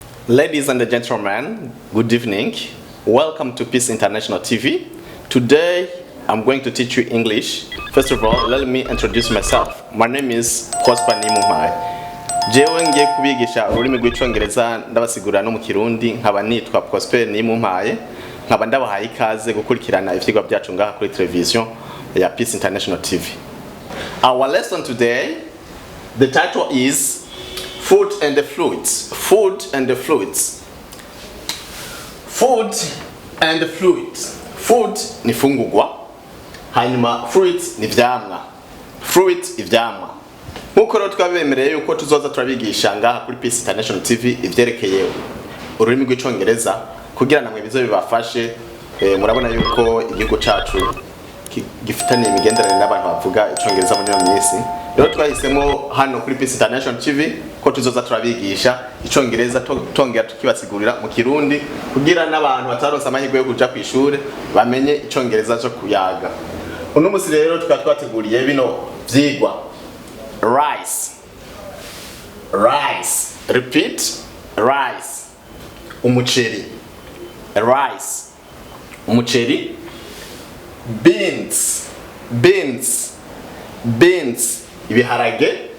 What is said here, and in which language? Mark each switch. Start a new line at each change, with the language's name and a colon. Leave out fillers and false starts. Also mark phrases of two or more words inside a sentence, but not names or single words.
English: Ladies and gentlemen, good evening. Welcome to Peace International TV. Today, I'm going to teach you English. First of all, let me introduce myself. My name is Prosper Nimumai.
Rundi: Jewe ngiye kubigisha ururimi rw'icyongereza ndabasigurira no mu Kirundi nkaba nitwa Prosper Nimumai. Nkaba ndabahaye ikaze gukurikirana ivyigwa byacu ngaha kuri television ya Peace International TV.
English: Our lesson today, the title is Food and the Fluids. Food and the Fluids. Food and the Fluids.
Rundi: Food ni imfungurwa, hanyuma fruits ni ivyamwa. Fruit ivyamwa. Nkuko rero twabemereye yuko tuzoza turabigisha ngaha kuri Peace International TV ivyerekeye ururimi rw'icyongereza kugira namwe bizo bibafashe. Murabona yuko igihugu cacu gifitanye imigenderanire n'abantu bavuga icyongereza muri iyo minsi. Rero twahisemo hano kuri Peace International TV ko tuzoza turabigisha icyongereza tongera tukibasigurira mu Kirundi kugira n'abantu bataronse amahirwe yo kuja kw'ishure bamenye icyongereza cyo kuyaga. Uno musi rero twateguriye bino vyigwa.
English: Rice. Rice. Repeat. Rice. Umuceri. Rice.
Rundi: Umuceri. Beans.
English: Beans. Beans. Ibiharage.